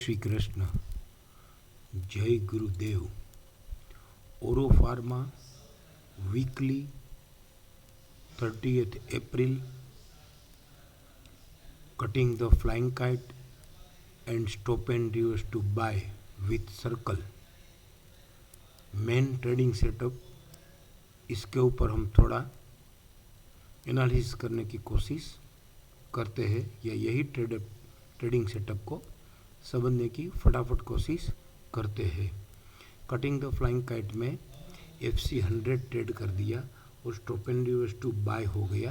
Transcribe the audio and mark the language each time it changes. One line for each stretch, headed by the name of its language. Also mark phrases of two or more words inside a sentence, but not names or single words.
Hindi: श्री कृष्ण। जय गुरुदेव।
English: ओरो फार्मा वीकली 30th April, cutting the flying kite and stop and reverse to buy with circle main trading setup.
Hindi: इसके ऊपर हम थोड़ा एनालिसिस करने की कोशिश करते हैं या यही
English: trading setup
Hindi: को समझने की फटाफट कोशिश करते हैं।
English: cutting the flying kite में FC100 ट्रेड
Hindi: कर दिया और
English: stop and reverse to buy
Hindi: हो गया।